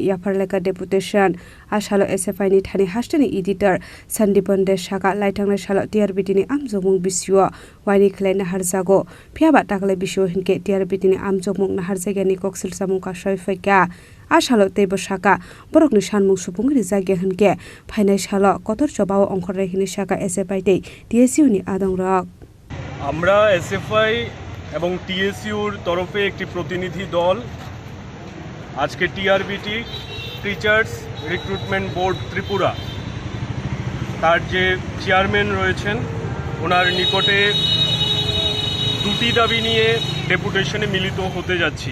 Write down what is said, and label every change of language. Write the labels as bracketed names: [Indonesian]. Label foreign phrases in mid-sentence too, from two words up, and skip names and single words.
[Kok Borok] Yapharkha Deputation Ashalo SFI ni Thani Hastani Editor Sandiponde Shaka Laitang Shalo TRBT ni Amjomung Biswa Waini Klein Harzago Piaba Takle Biswa Hinke TRBT ni Amjomung Naharzaga ni Koksil Samungka Shoifeka Ashalo Tebo Shaka Borokni Sanmung Supung Rizage Hinke Painai Shalo Kotor Chobawa Onkore Hini Shaka SFI TSU ni Adongrok [Bangla] আমরা এসএফআই এবং টিএসইউর তরফে একটি প্রতিনিধি দল আজকে টিআরবিটি [English] teachers recruitment board [Bangla] ত্রিপুরা তার যে চেয়ারম্যান রয়েছেন ওনার নিকটে দুটি দাবি নিয়ে ডেপুটেশনে মিলিত হতে যাচ্ছি।